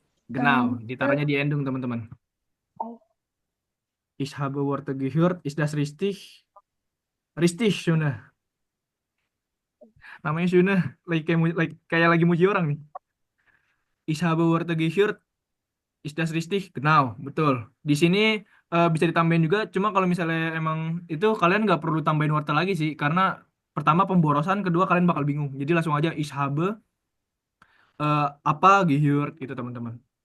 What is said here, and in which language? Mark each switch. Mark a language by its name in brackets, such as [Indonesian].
[German] Genau, [Indonesian] ditaruhnya di endung teman-teman. [German] Ich habe Worte gehört, ist das richtig? Richtig, Shuna. [Indonesian] Namanya Shuna, kayak lagi muji orang nih. [German] Ich habe Worte gehört, ist das richtig? Genau, [Indonesian] betul. Di sini bisa ditambahin juga, cuma kalau misalnya emang itu kalian nggak perlu tambahin Worte lagi sih, karena pertama pemborosan, kedua kalian bakal bingung. Jadi langsung aja [German] ich habe [Indonesian] apa [German] gehört [Indonesian] gitu teman-teman.